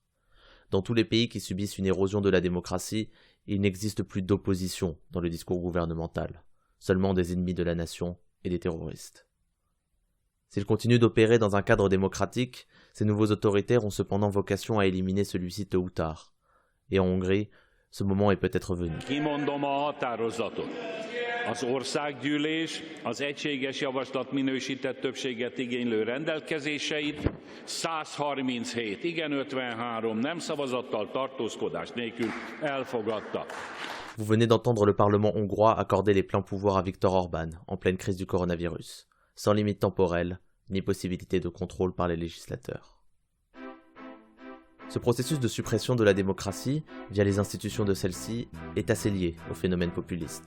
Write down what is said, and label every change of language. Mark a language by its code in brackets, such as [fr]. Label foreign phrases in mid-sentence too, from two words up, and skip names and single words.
[fr] Dans tous les pays qui subissent une érosion de la démocratie, il n'existe plus d'opposition dans le discours gouvernemental, seulement des ennemis de la nation et des terroristes. S'ils continuent d'opérer dans un cadre démocratique, ces nouveaux autoritaires ont cependant vocation à éliminer celui-ci tôt ou tard. Et en Hongrie, ce moment est peut-être venu. [hu] Kimondom a határozatot. Az országgyűlés az egységes javaslat minősített többséget igénylő rendelkezéseit 137 igen 53 nem szavazattal tartózkodás nélkül elfogadta. [fr] Vous venez d'entendre le Parlement hongrois accorder les pleins pouvoirs à Viktor Orban en pleine crise du coronavirus, sans limite temporelle ni possibilité de contrôle par les législateurs. Ce processus de suppression de la démocratie, via les institutions de celle-ci, est assez lié au phénomène populiste.